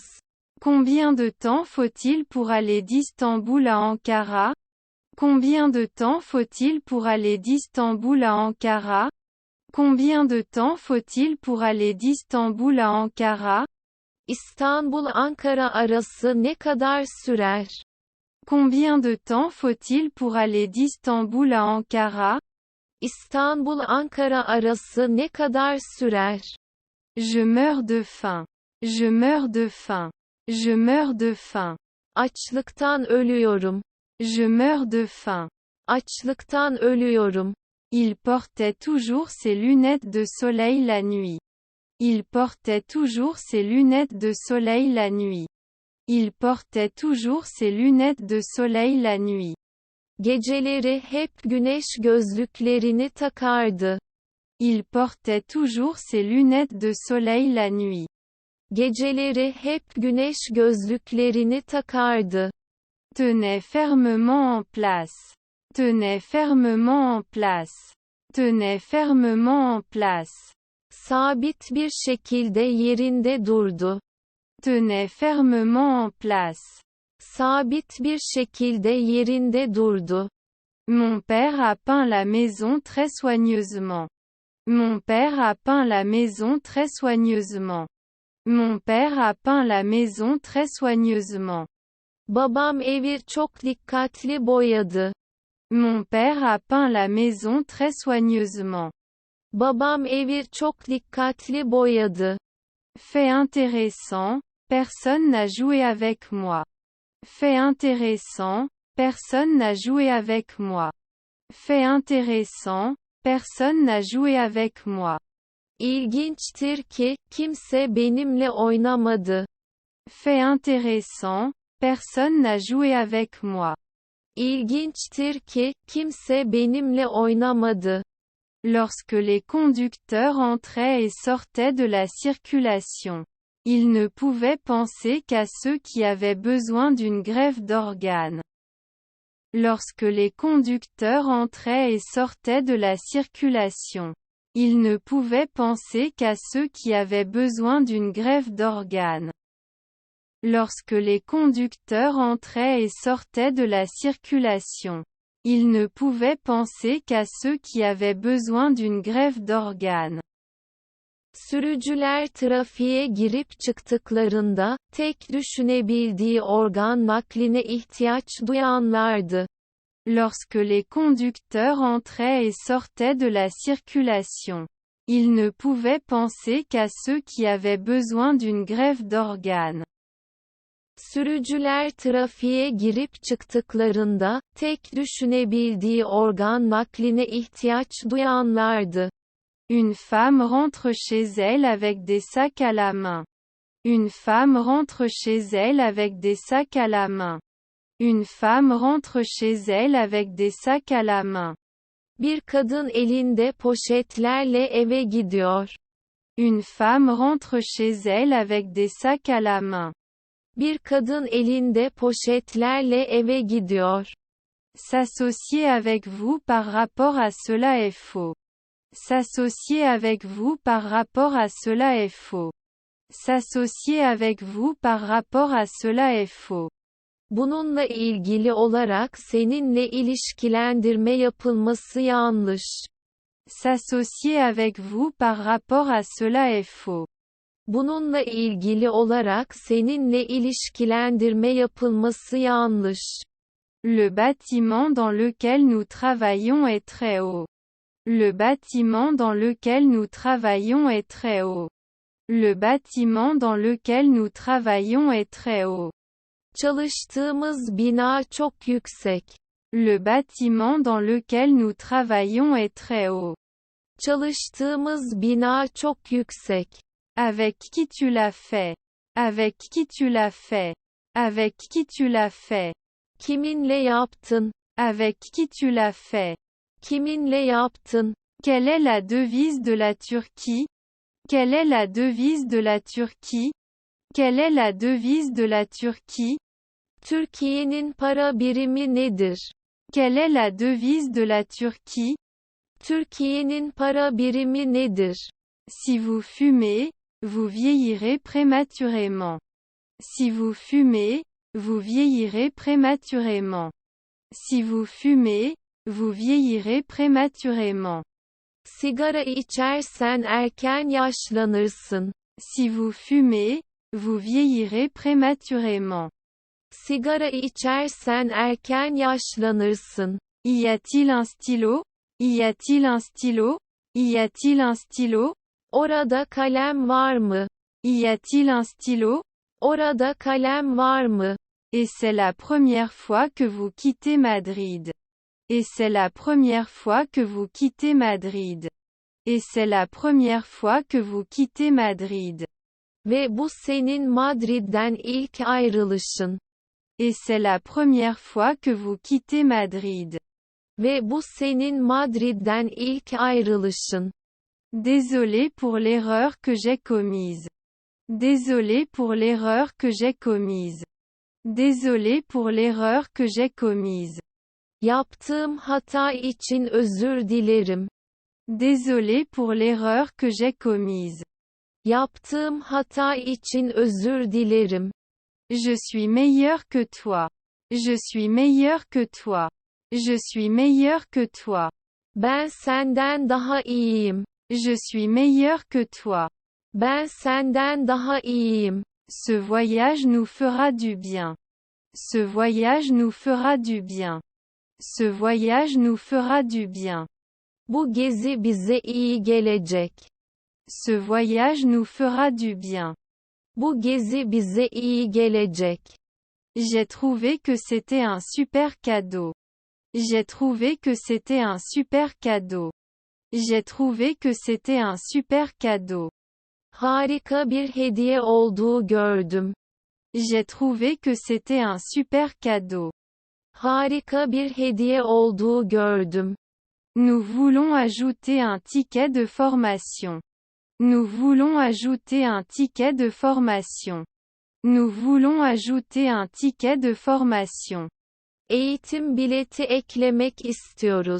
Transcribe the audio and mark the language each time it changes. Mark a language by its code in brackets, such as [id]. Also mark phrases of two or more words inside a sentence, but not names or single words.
[fr] Combien de temps faut-il pour aller d'Istanbul à Ankara? Combien de temps faut-il pour aller d'Istanbul à Ankara? Combien de temps faut-il pour aller d'Istanbul à Ankara? [tr] İstanbul-Ankara arası ne kadar sürer? [fr] Combien de temps faut-il pour aller d'Istanbul à Ankara? [tr] İstanbul-Ankara arası ne kadar sürer? [fr] Je meurs de faim. Je meurs de faim. Je meurs de faim. [tr] Açlıktan ölüyorum. [fr] Je meurs de faim. [tr] Açlıktan ölüyorum. [fr] Il portait toujours ses lunettes de soleil la nuit. Il portait toujours ses lunettes de soleil la nuit. Il portait toujours ses lunettes de soleil la nuit. [tr] Geceleri hep güneş gözlüklerini takardı. [fr] Il portait toujours ses lunettes de soleil la nuit. [tr] Geceleri hep güneş gözlüklerini takardı. [fr] Tenait fermement en place. Tenait fermement en place. Tenait fermement en place. [tr] Sabit bir şekilde yerinde durdu. [fr] Tenait fermement en place. [tr] Sabit bir şekilde yerinde durdu. [fr] Mon père a peint la maison très soigneusement. Mon père a peint la maison très soigneusement. Mon père a peint la maison très soigneusement. [tr] Babam evi çok dikkatli boyadı. [fr] Mon père a peint la maison très soigneusement. [tr] Babam evi çok dikkatli boyadı. [fr] Fait intéressant, personne n'a joué avec moi. Fait intéressant, personne n'a joué avec moi. Fait intéressant, personne n'a joué avec moi. [tr] İlginçtir ki, kimse benimle oynamadı. [fr] Fait intéressant, personne n'a joué avec moi. [tr] İlginçtir ki, kimse benimle oynamadı. [fr] Lorsque les conducteurs entraient et sortaient de la circulation, ils ne pouvaient penser qu'à ceux qui avaient besoin d'une greffe d'organes. Lorsque les conducteurs entraient et sortaient de la circulation, ils ne pouvaient penser qu'à ceux qui avaient besoin d'une greffe d'organes. Lorsque les conducteurs entraient et sortaient de la circulation, ils ne pouvaient penser qu'à ceux qui avaient besoin d'une greffe d'organes. [tr] Sürücüler trafiğe girip çıktıklarında, tek düşünebildiği organ nakline ihtiyaç duyanlardı. [fr] Lorsque les conducteurs entraient et sortaient de la circulation, ils ne pouvaient penser qu'à ceux qui avaient besoin d'une greffe d'organes. [tr] Sürücüler trafiğe girip çıktıklarında, tek düşünebildiği organ nakline ihtiyaç duyanlardı. [fr] Une femme rentre chez elle avec des sacs à la main. Une femme rentre chez elle avec des sacs à la main. Une femme rentre chez elle avec des sacs à la main. [tr] Bir kadın elinde poşetlerle eve gidiyor. [fr] Une femme rentre chez elle avec des sacs à la main. [tr] Bir kadın elinde poşetlerle eve gidiyor. [fr] S'associer avec vous par rapport à cela est faux. S'associer avec vous par rapport à cela est faux. S'associer avec vous par rapport à cela est faux. [tr] Bununla ilgili olarak seninle ilişkilendirme yapılması yanlış. [fr] S'associer avec vous par rapport à cela est faux. [tr] Bununla ilgili olarak seninle ilişkilendirme yapılması yanlış. [fr] Le bâtiment dans lequel nous travaillons est très haut. Le bâtiment dans lequel nous travaillons est très haut. Le bâtiment dans lequel nous travaillons est très haut. [tr] Çalıştığımız bina çok yüksek. [fr] Le bâtiment dans lequel nous travaillons est très haut. [tr] Çalıştığımız bina çok yüksek. [fr] Avec qui tu l'as fait? Avec qui tu l'as fait? Avec qui tu l'as fait? [tr] Kiminle yaptın? [fr] Avec qui tu l'as fait? [tr] Kiminle yaptın? [fr] Quelle est la devise de la Turquie? Quelle est la devise de la Turquie? Quelle est la devise de la Turquie? [tr] Türkiye'nin para birimi nedir? [fr] Quelle est la devise de la Turquie? [tr] Türkiye'nin para birimi nedir? [fr] Si vous fumez, vous vieillirez prématurément. Si vous fumez, vous vieillirez prématurément. Si vous fumez, vous vieillirez prématurément. [tr] Sigara içersen erken yaşlanırsın. [fr] Si vous fumez, vous vieillirez prématurément. [tr] Sigara içersen erken yaşlanırsın. [fr] Y a-t-il un stylo? Y a-t-il un stylo? Y a-t-il un stylo? [tr] Orada kalem var mı? [fr] Y a-t-il un stylo? [tr] Orada kalem var mı? [fr] Et c'est la première fois que vous quittez Madrid. Et c'est la première fois que vous quittez Madrid. Et c'est la première fois que vous quittez Madrid. [tr] Ve bu senin Madrid'den ilk ayrılışın. [fr] Et c'est la première fois que vous quittez Madrid. [tr] Ve bu senin Madrid'den ilk ayrılışın. [fr] Désolé pour l'erreur que j'ai commise. Désolé pour l'erreur que j'ai commise. Désolé pour l'erreur que j'ai commise. [tr] Yaptığım hata için özür dilerim. [fr] Désolé pour l'erreur que j'ai commise. [tr] Yaptığım hata için özür dilerim. [fr] Je suis meilleur que toi. Je suis meilleur que toi. Je suis meilleur que toi. [tr] Ben senden daha iyiyim. [fr] Je suis meilleur que toi. [tr] Ben senden daha iyiyim. [fr] Ce voyage nous fera du bien. Ce voyage nous fera du bien. Ce voyage nous fera du bien. [tr] Bu gezi bize iyi gelecek. [fr] Ce voyage nous fera du bien. [tr] Bu gezi bize iyi gelecek. [fr] J'ai trouvé que c'était un super cadeau. J'ai trouvé que c'était un super cadeau. J'ai trouvé que c'était un super cadeau. [tr] Harika bir hediye olduğu gördüm. [fr] J'ai trouvé que c'était un super cadeau. [tr] Harika bir hediye olduğu gördüm. [fr] Nous voulons ajouter un ticket de formation. Nous voulons ajouter un ticket de formation. Nous voulons ajouter un ticket de formation. [tr] Eğitim bileti eklemek istiyoruz.